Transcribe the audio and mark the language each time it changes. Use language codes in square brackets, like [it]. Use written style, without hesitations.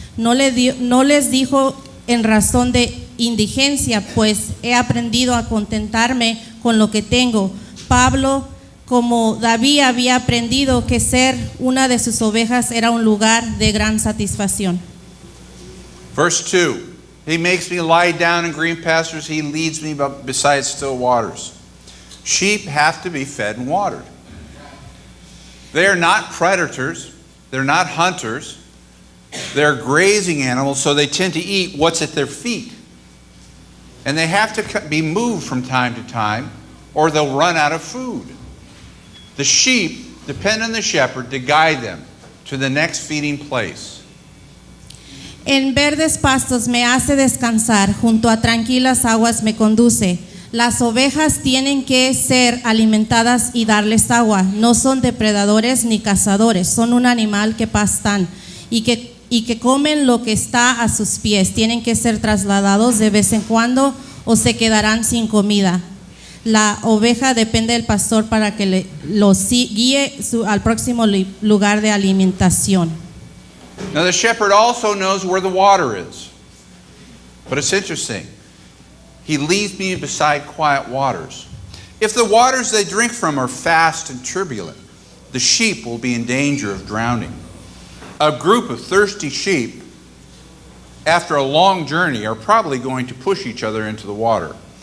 [es] No les dijo en razón de indigencia, pues he aprendido a contentarme con lo que tengo. Pablo, como David, había aprendido que ser una de sus ovejas era un lugar de gran satisfacción. [en] Verse 2, he makes me lie down in green pastures, he leads me beside still waters. Sheep have to be fed and watered. They are not predators, they're not hunters, they're grazing animals, so they tend to eat what's at their feet. And they have to be moved from time to time, or they'll run out of food. The sheep depend on the shepherd to guide them to the next feeding place. [es] En verdes pastos me hace descansar, junto a tranquilas aguas me conduce. Las ovejas tienen que ser alimentadas y darles agua. No son depredadores ni cazadores, son un animal que pastan y que comen lo que está a sus pies. Tienen que ser trasladados de vez en cuando o se quedarán sin comida. La oveja depende del pastor para que los guíe al próximo lugar de alimentación. [en] Now the shepherd also knows where the water is. But it's interesting. He leads me beside quiet waters. If the waters they drink from are fast and turbulent, the sheep will be in danger of drowning. A group of thirsty sheep, after a long journey, are probably going to push each other into the water.